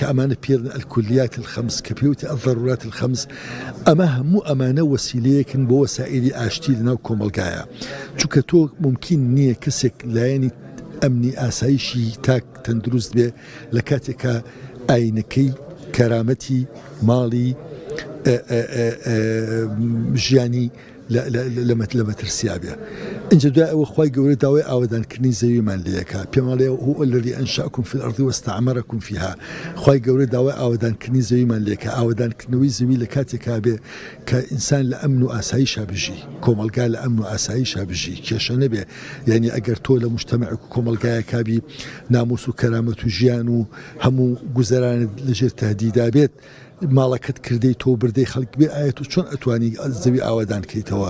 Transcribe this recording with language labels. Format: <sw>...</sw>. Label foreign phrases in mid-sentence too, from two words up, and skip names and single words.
<ckb>ئەمانە پێرن</ckb> <ar>الکلیات الخەمس</ar> <ckb>کە پێوتە</ckb> <ar>الضرورات الخەمس</ar> <ckb>ئەمە هەموو ئەمانە وەسیلەیەکن بۆ وەسائلی ئاشتی لەناو کۆمەلگایە چونکە تۆ ممکن نییە کەسێک لایەنی ئەمنی ئاسایشی تاک تەندروست بێ لە کاتێکە ئاینەکەی کەرامەتی ماڵی ژیانی لە مەترسیا بێ اینجا دوای ئەوە خوای گەورە داوای ئاوادانکردنی زەویمان لەکە پێماڵێ</ckb> <ar>هو الذي أنشأكم في الأرض واستعمركم فيها</ar> <ckb>خوای گەورە داوای ئاوادانکردنی زەویمان لەکە ئاوادانکردنەوەی زەوی لە کاتێکا بێ کە ئینسان لە ئەمن و ئاسایشا بژی کۆمەلگا لە ئەمن و ئاسایشا بژی کێشە نەبێ یعنی ئەگەر تۆ لە مجتەمع و کۆمەلگایەکا بی ناموس و کەرامەت و ژیان و هەموو گوزەرانت لەژێر تهدیدا بێت ماڵەکەت کردەی تۆ بردەی خەڵک بێ ئاەت و چۆن ئەتوانی زەوی ئاوادان کەیتەوە</ckb>